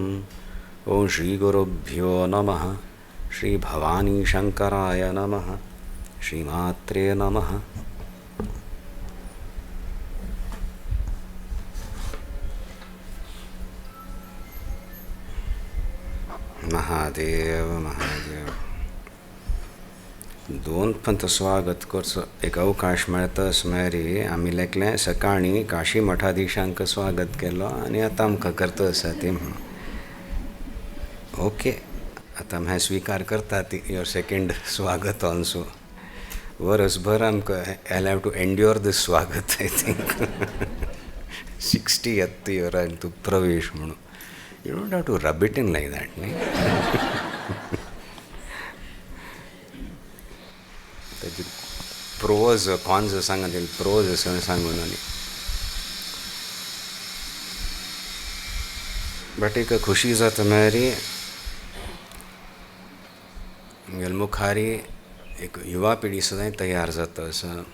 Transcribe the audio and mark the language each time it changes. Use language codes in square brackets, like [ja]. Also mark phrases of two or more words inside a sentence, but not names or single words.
[sa] ओं श्री गुरुभ्यो नमः। श्री भवानी शंकराय नमः। श्रीमात्रे नमः। महादेव महादेव. [kok] दोन पंत स्वागत करचो एक अवकाश मेळता सुमारी आमी लेकले सकाळी काशी मठाधीशांक स्वागत केलो आनी आतां आमकां करता आसा ती ओके. आता हांवें स्वीकार करता ती [en] your second [kok] स्वागत ऑल्सो. वर्सभर आमकां [en] I have to endure this [kok] स्वागत. [en] I think [kok] 60th इयरान तूं प्रवेश म्हणून [en] you don't have to rub it in like that [kok] न्ही. ताजी [en] pros cons [kok] सांगा तेल प्रोज सांगून न्ही. बट एक खुशी जाता मेरी मुगेल मुखारी एक युवा पिढी सदां तयार जाता आसा.